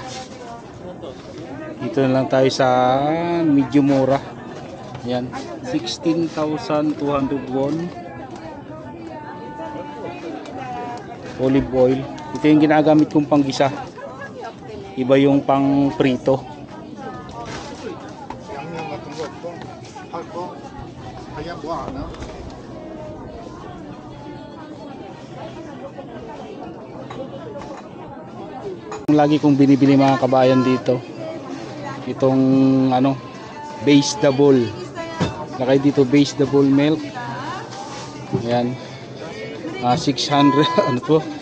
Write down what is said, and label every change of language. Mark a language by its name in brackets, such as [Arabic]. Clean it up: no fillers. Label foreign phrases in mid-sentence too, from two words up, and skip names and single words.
[Filipino] Dito na lang tayo sa medyo mura. Yan, 16,200 won. [English] Olive oil. [Filipino] Ito yung ginagamit kong panggisa. Iba yung pang prito. [Korean] 양념 같은 거 없고 할 거 그냥 뭐 안 해? [Filipino] Lagi kong binibili mga kabayan dito. Itong ano, vegetable. Lakay dito [English] vegetable milk. [Filipino] Ayan. 600 ano to?